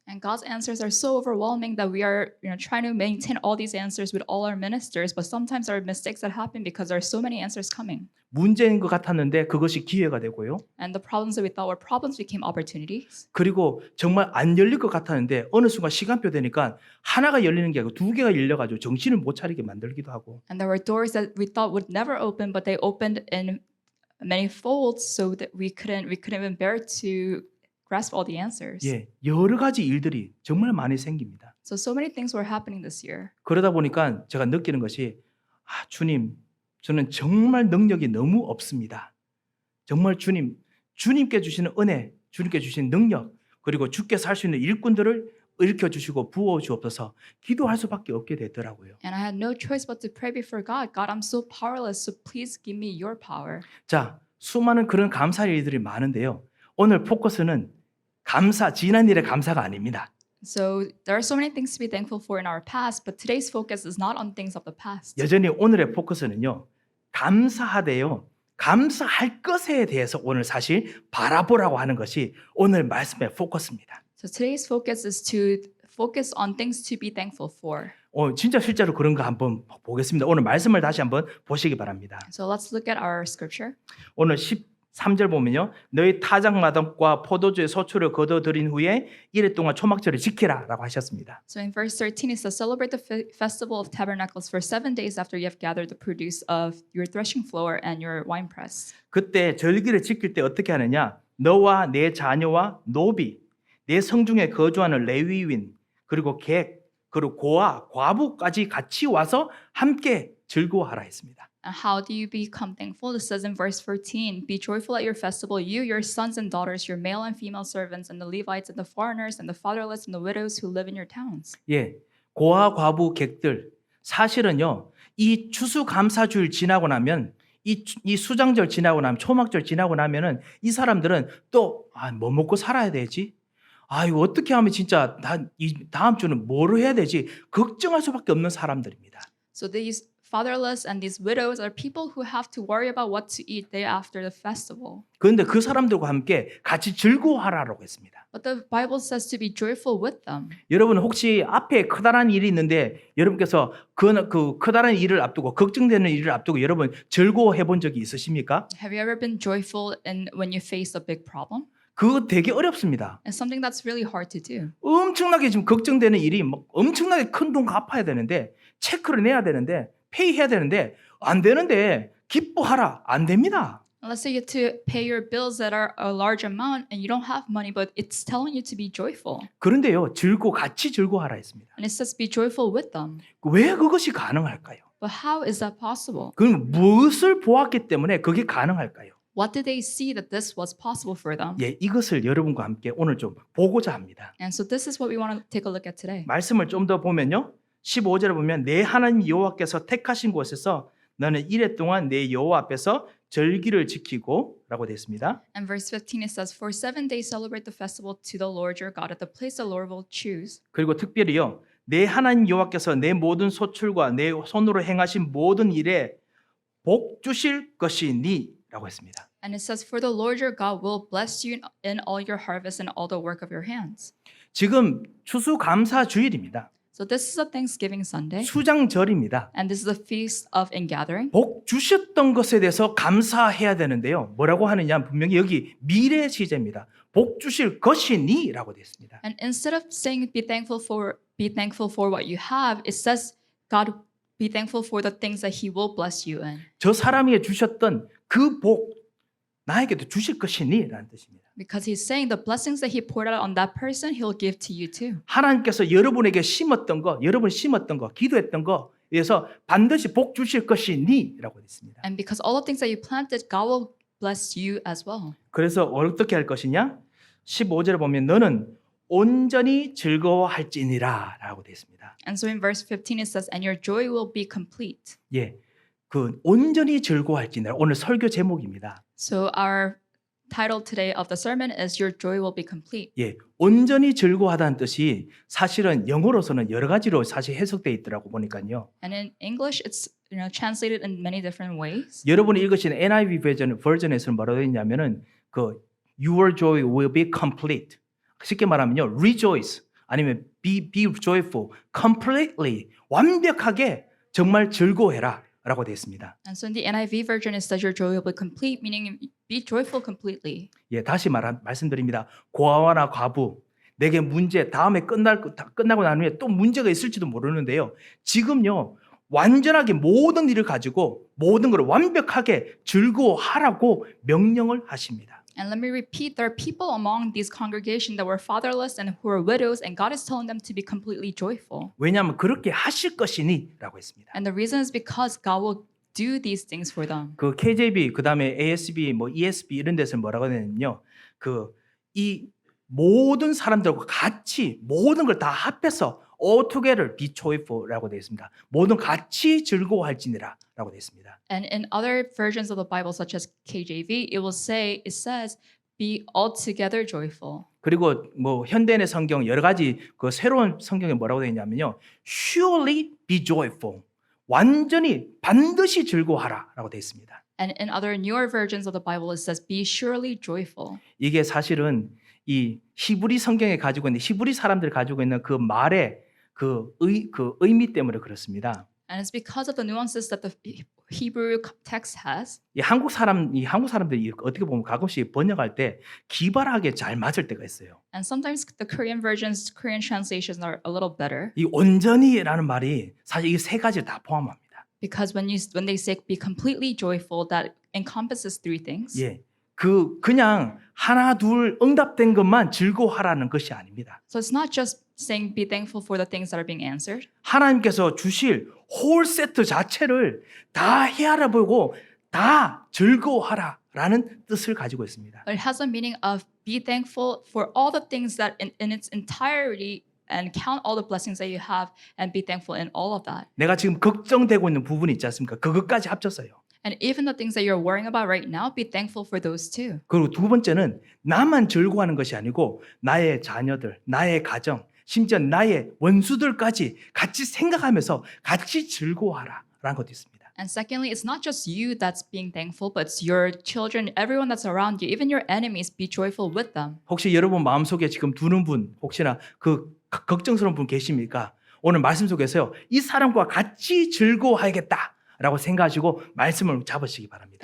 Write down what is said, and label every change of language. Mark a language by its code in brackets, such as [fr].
[en] And God's answers are so overwhelming that we are, trying to maintain all these answers with all our ministers, but sometimes there are mistakes that happen because there are so many answers coming. [ko] 문제인 것 같았는데 그것이 기회가 되고요. [en] And the problems that we thought were problems became opportunities. [ko] 그리고 정말 안 열릴 것 같았는데 어느 순간 시간표 되니까 하나가 열리는 게 아니고 두 개가 열려가지고 정신을 못 차리게 만들기도 하고. [en] And there were doors that we thought would never open, but they opened in many folds so that we couldn't even bear to grasp all the answers. [ko] 예, 여러 가지 일들이 정말 많이 생깁니다. [en] So many things were happening this year. [ko] 그러다 보니까 제가 느끼는 것이 주님, 저는 정말 능력이 너무 없습니다. 정말 주님께 주시는 은혜, 주님께 주신 능력, 그리고 주께서 할 수 있는 일꾼들을 일으켜 주시고 부어 주옵소서 기도할 수밖에 없게 되더라고요. [en] And I had no choice but to pray before God. God, I'm so powerless, so please give me your power. [ko] 자, 수많은 그런 감사할 일들이 많은데요. 오늘 포커스는 지난 일의 감사가 아닙니다. [en] So there are so many things to be thankful for in our past, but today's focus is not on things of the past. [ko] 여전히 오늘의 포커스는요. 감사하되 감사할 것에 대해서 오늘 사실 바라보라고 하는 것이 오늘 말씀의 포커스입니다. [en] So today's focus is to focus on things to be thankful for. [ko] 진짜 실제로 그런 거 한번 보겠습니다. 오늘 말씀을 다시 한번 보시기 바랍니다. [en] So let's look at our scripture. [ko] 오늘 13절 보면요. 너희 타작마당과 포도주의 소출을 거둬들인 후에 이래 동안 초막절을 지키라 라고 하셨습니다. [en] So in verse 13 it says, celebrate the festival of tabernacles for 7 days after you have gathered the produce of your threshing floor and your winepress. [ko] 그때 절기를 지킬 때 어떻게 하느냐? 너와 내 자녀와 노비, 내 성중에 거주하는 레위인, 그리고 객, 그리고 고아, 과부까지 같이 와서 함께 즐거워하라 했습니다. [en] And how do you become thankful? It says in verse 14, be joyful at your festival, you, your sons and daughters, your male and female servants, and the Levites and the foreigners and the fatherless and the widows who live in your towns. [ko] 예, 고아, 과부, 객들 사실은요. 이 추수감사주일 지나고 나면 이 수장절 지나고 나면 초막절 지나고 나면은 이 사람들은 또 뭐 먹고 살아야 되지? 이거 어떻게 하면 진짜 이 다음 주는 뭐를 해야 되지? 걱정할 수밖에 없는 사람들입니다. [en] So these fatherless and these widows are people who have to worry about what to eat day after the festival. [ko] 그런데 그 사람들과 함께 같이 즐거워하라고 했습니다. [en] But the Bible says to be joyful with them. [ko] 여러분 혹시 앞에 커다란 일이 있는데 여러분께서 그 커다란 일을 앞두고 걱정되는 일을 앞두고 여러분 즐거워해 본 적이 있으십니까? [en] Have you ever been joyful when you face a big problem? [ko] 그거 되게 어렵습니다. [en] It's something that's really hard to do. [ko] 엄청나게 지금 걱정되는 일이 막 엄청나게 큰 돈 갚아야 되는데 체크를 내야 되는데 페이해야 되는데 안 되는데 기뻐하라 안 됩니다. [en] Let's say you have to pay your bills that are a large amount and you don't have money, but it's telling you to be joyful. [ko] 그런데요 같이 즐거워하라 했습니다. [en] And it says be joyful with them. [ko] 왜 그것이 가능할까요? [en] But how is that possible? [ko] 그럼 무엇을 보았기 때문에 그게 가능할까요? [en] What did they see that this was possible for them? [ko] 예, 이것을 여러분과 함께 오늘 좀 보고자 합니다. [en] And so this is what we want to take a look at today. [ko] 말씀을 좀 더 보면요. 15절에 보면 내 하나님 여호와께서 택하신 곳에서 너는 이래 동안 내 여호와 앞에서 절기를 지키고 라고 되어 있습니다. [en] And verse 15 it says, for 7 days celebrate the festival to the Lord your God at the place the Lord will choose. [ko] 그리고 특별히요. 내 하나님 여호와께서 내 모든 소출과 내 손으로 행하신 모든 일에 복 주실 것이니 라고 했습니다. [en] And it says, for the Lord your God will bless you in all your harvest and all the work of your hands. [ko] 지금 추수감사 주일입니다. [en] So this is a Thanksgiving Sunday. [ko] 수장절입니다. [en] And this is the feast of ingathering. [ko] 복 주셨던 것에 대해서 감사해야 되는데요. 뭐라고 하느냐 분명히 여기 미래 시제입니다. 복 주실 것이니라고 되어 있습니다. [en] And instead of saying be thankful for what you have, it says God be thankful for the things that He will bless you in. [ko] 저 사람에게 주셨던 그 복 나에게도 주실 것이니라는 뜻입니다. [en] Because He's saying the blessings that He poured out on that person, He'll give to you too. [ko] 하나님께서 여러분에게 심었던 거, 여러분 심었던 거, 기도했던 거 위해서 반드시 복 주실 것이니라고 되어 있습니다. [en] And because all the things that you planted, God will bless you as well. [ko] 그래서 어떻게 할 것이냐? 15절에 보면 너는 온전히 즐거워할지니라라고 되어 있습니다. [en] And so in verse 15 it says, and your joy will be complete. [ko] 예, 그 온전히 즐거워할지니라 오늘 설교 제목입니다. [en] So our title today of the sermon is your joy will be complete. [ko] 예, 온전히 즐거워하다는 뜻이 사실은 영어로서는 여러 가지로 사실 해석되어 있더라고 보니까요. [en] And in English it's translated in many different ways. [ko] 여러분이 읽으신 NIV 버전에서는 뭐라고 되어 있냐면은 그 [en] your joy will be complete. [ko] 쉽게 말하면요, rejoice 아니면 [en] be joyful completely [ko] 완벽하게 정말 즐거워해라라고 되어 있습니다. [en] And so in the NIV version it says your joy will be complete, meaning be joyful completely. [ko] 예, 다시 말씀드립니다. 고아와나 과부 내게 문제 다음에 끝나고 난 후에 또 문제가 있을지도 모르는데요. 지금요 완전하게 모든 일을 가지고 모든 걸 완벽하게 즐거워하라고 명령을 하십니다. [en] And let me repeat, there are people among these congregation that were fatherless and who were widows, and God is telling them to be completely joyful. [ko] 왜냐하면 그렇게 하실 것이니라고 했습니다. [en] And the reason is because God will do these things for them. [ko] 그 KJV 그다음에 ASB 뭐 ESB 이런 데서는 뭐라고 하냐면요. 그 이 모든 사람들과 같이 모든 걸 다 합해서 [en] all together be joyful [ko] 라고 되어 있습니다. 모든 같이 즐거워할지니라라고 되어 있습니다. [en] And in other versions of the Bible, such as KJV, it says, be altogether joyful. [ko] 그리고 뭐 현대인의 성경 여러 가지 그 새로운 성경에 뭐라고 되어 있냐면요. [en] surely be joyful. [ko] 완전히 반드시 즐거워하라라고 되어 있습니다. [en] And in other newer versions of the Bible, it says, be surely joyful. [ko] 이게 사실은 이 히브리 성경에 가지고 있는 히브리 사람들이 가지고 있는 그 말의 그 의미 때문에 그렇습니다. [en] And it's because of the nuances that the Hebrew text has. [ko] 이 한국 사람들이 어떻게 보면 가끔씩 번역할 때 기발하게 잘 맞을 때가 있어요. [en] And sometimes the Korean versions, Korean translations are a little better. [ko] 이 온전히라는 말이 사실 이 세 가지를 다 포함합니다. [en] Because when they say be completely joyful, that encompasses three things. [ko] 예, 그냥 하나 둘 응답된 것만 즐거워하라는 것이 아닙니다. [en] So it's not just saying be thankful for the things that are being answered. [ko] 하나님께서 주실 홀 세트 자체를 다 헤아려 보고 다 즐거워하라라는 뜻을 가지고 있습니다. [en] But it has a meaning of be thankful for all the things that in its entirety and count all the blessings that you have and be thankful in all of that. [ko] 내가 지금 걱정되고 있는 부분이 있지 않습니까? 그것까지 합쳤어요. [en] And even the things that you're worrying about right now, be thankful for those too. [ko] 그리고 두 번째는 나만 즐거워하는 것이 아니고 나의 자녀들, 나의 가정, 심지어 나의 원수들까지 같이 생각하면서 같이 즐거워하라라는 것도 있습니다. [en] And secondly, it's not just you that's being thankful, but it's your children, everyone that's around you, even your enemies, be joyful with them. [ko] 혹시 여러분 마음속에 지금 두는 분, 혹시나 그 걱정스러운 분 계십니까? 오늘 말씀 속에서요. 이 사람과 같이 즐거워하겠다라고 생각하시고 말씀을 잡으시기 바랍니다.